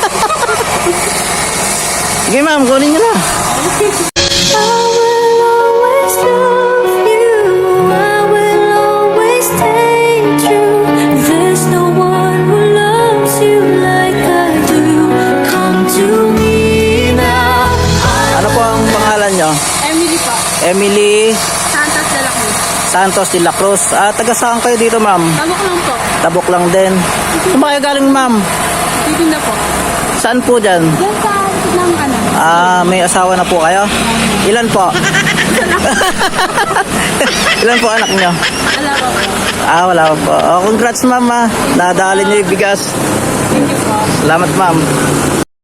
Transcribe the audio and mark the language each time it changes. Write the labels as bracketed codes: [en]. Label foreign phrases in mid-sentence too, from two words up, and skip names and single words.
[tl] Sige ma'am, kunin nyo na. Ano po ang pangalan nyo? Emily po. Emily Santos de la Cruz. Santos de la Cruz. Taga saan kayo dito ma'am? Tabok lang po. Tabok lang din. Saan ba kayo galing ma'am? Titinda po. Saan po dyan? Diyan sa likod ng ano. May asawa na po kayo? Ilan po? Ilan po anak nyo? Wala po po. Wala po. Congrats ma'am. Nadali nyo yung bigas. [en] Thank you [tl] po. Salamat ma'am.